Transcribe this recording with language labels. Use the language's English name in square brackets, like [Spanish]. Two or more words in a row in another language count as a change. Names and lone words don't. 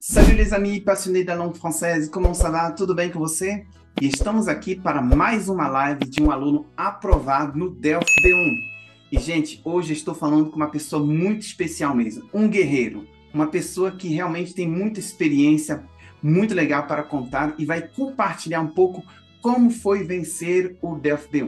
[French] Salut les amis passionnés da langue française, comment ça va? [Portuguese] Tudo bem com você? E estamos aqui para mais uma live de um aluno aprovado no Delphi B1. E gente, hoje estou falando com uma pessoa muito especial mesmo, um guerreiro, uma pessoa que realmente tem muita experiência, muito legal para contar e vai compartilhar um pouco como foi vencer o Delphi B1.